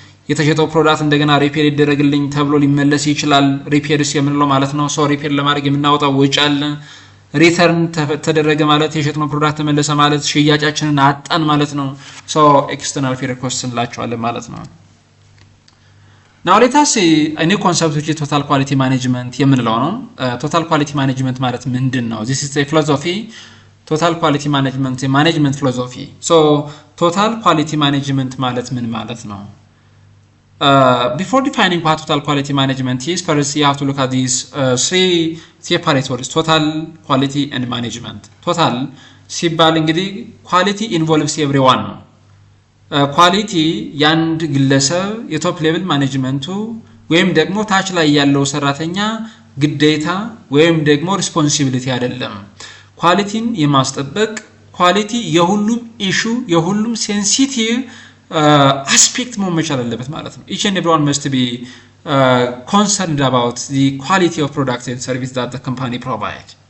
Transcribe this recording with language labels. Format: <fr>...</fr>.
<am>የተሸጠው ፕሮዳክት እንደገና ሪፔር ይደረግልኝ ተብሎ ሊመለስ ይችላል። ሪፔርስ የምንለው ማለት ነው። ሶ ሪፔር ለማድረግ የምናወጣው ወጪ አለ። ሪተርን ተደረገ ማለት የሸጥነው ፕሮዳክት ተመለሰ ማለት ሽያጫችንን አጣን ማለት ነው። ሶ ኤክስተርናል ፌለር ኮስት እንላቸዋለን ማለት ነው። ናው ሌት አስ ሲ</am> <en>a new concept which is total quality management</en> <am>የምንለው ነው። ቶታል ኳሊቲ ማኔጅመንት ማለት ምንድነው?</am> <en>this is a philosophy.</en> <am>ቶታል ኳሊቲ ማኔጅመንት የማኔጅመንት ፊሎሶፊ። ሶ ቶታል ኳሊቲ ማኔጅመንት ማለት ምን ማለት ነው?</am> <en>Before defining what total quality management is, first you have to look at these three separate words, total, quality and management.</en> <am>total ሲባል እንግዲህ</am> <en>quality involves everyone</en> <am>ነው። quality የአንድ ግለሰብ የቶፕ ሌቭል ማኔጅመንቱ ወይም ደግሞ ታች ላይ ያለው ሰራተኛ ግዴታ ወይም ደግሞ ሪስፖንሲቢሊቲ አይደለም። ኳሊቲን የማስጠበቅ ኳሊቲ የሁሉም ኢሹ የሁሉም ሴንሲቲቭ አስፔክት መሆን መቻል አለበት ማለት ነው።</am> <en>each and everyone must be concerned about the quality of products and services that the company provide.</en>